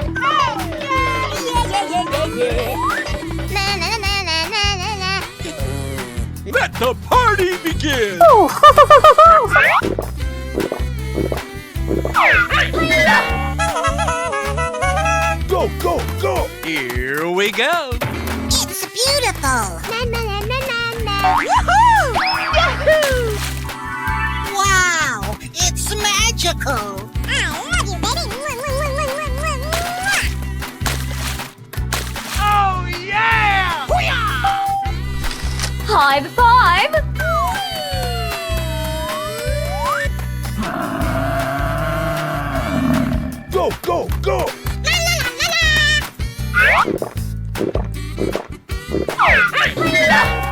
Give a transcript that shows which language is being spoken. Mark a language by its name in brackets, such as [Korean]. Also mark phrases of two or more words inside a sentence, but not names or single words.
[English] Na, na, na, na, na, na, na. Let the party begin. Go, go, go. Here we go. It's beautiful. Na, na, na, na, na, na. Woohoo! Yahoo! Wow, it's magical. I love you, baby. Mwah, mwah, mwah, mwah, mwah, mwah. Oh yeah! High five. Go, go, go. La, la, la, la, la.